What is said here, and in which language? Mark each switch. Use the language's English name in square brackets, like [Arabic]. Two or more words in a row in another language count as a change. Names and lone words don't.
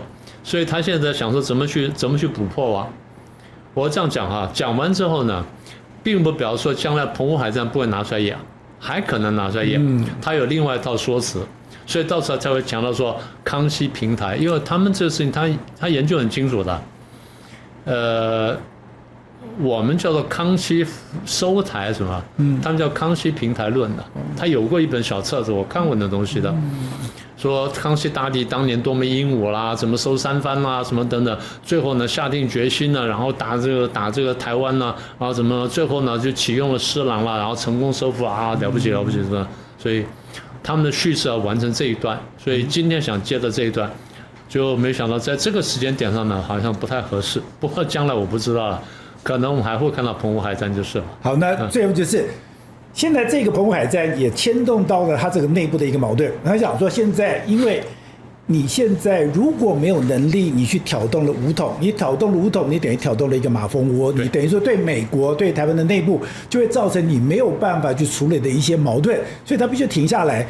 [Chinese] 所以他現在想說怎麼去補破網。我這樣講哈，講完之後呢，並不表示說將來澎湖海戰不會拿出來演， 還可能拿出來演，他有另外一套說辭，所以到時候才會強調說康熙平台，因為他們這個事情他研究很清楚的，我們叫做康熙收台什麼，他們叫康熙平台論的，他有過一本小冊子，我看過那東西的。說康熙大帝當年多麼英武啦，怎麼收三藩啦，什麼等等，最後呢下定決心呢，然後打這個台灣呢，然後怎麼最後呢就啟用了施琅啦，然後成功收復啊，了不起了不起是吧？所以他們的敘事要完成這一段，所以今天想接的這一段，就沒想到在這個時間點上呢，好像不太合適。不過將來我不知道了，可能我們還會看到澎湖海戰就是了。好，那最後就是。現在這個澎湖海戰也牽動到了他這個內部的一個矛盾。他想說，現在因為你現在如果沒有能力，你去挑動了武統，你挑動了武統，你等於挑動了一個馬蜂窩，你等於說對美國、對台灣的內部就會造成你沒有辦法去處理的一些矛盾，所以他必須停下來。